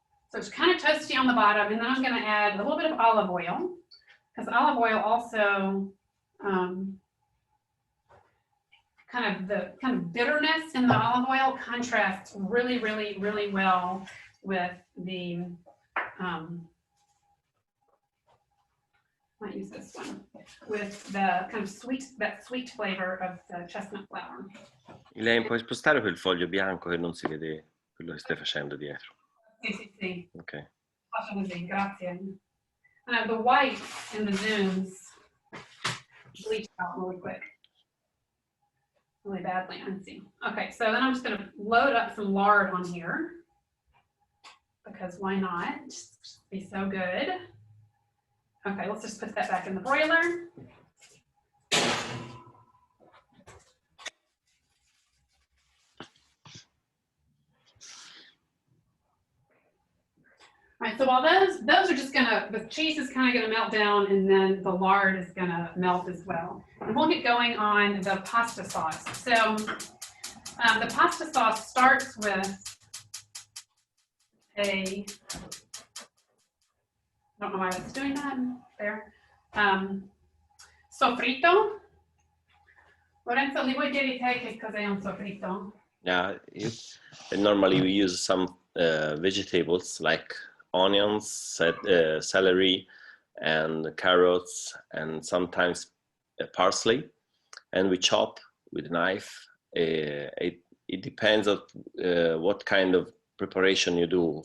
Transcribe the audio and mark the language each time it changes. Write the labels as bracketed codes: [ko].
[en] So it's kind of toasty on the bottom, and then I'm going to add a little bit of olive oil, because olive oil also kind of bitterness in the olive oil contrasts really, really, really well with the might use this one, with the kind of sweet flavor of the chestnut flour. [it] Elaine, puoi spostare quel foglio bianco che non si vede quello che stai facendo dietro? Sì. Ok. Faccio così, grazie. [en] The white in the zooms bleach out really quick. Really badly, I see. Okay, so then I'm just going to load up some lard on here, because why not? Just be so good. Okay, let's just put that back in the broiler. All right, so while those are just the cheese is kind of gonna melt down, and then the lard is gonna melt as well. And we'll get going on the pasta sauce. So the pasta sauce starts with I don't know why it's doing that there. [it] Sofrito. Lorenzo, li vuoi dire te che cos'è un sofrito? [en] Yeah, normally we use some vegetables like onions, celery, and carrots, and sometimes parsley, and we chop with a knife. It depends on what kind of preparation you do.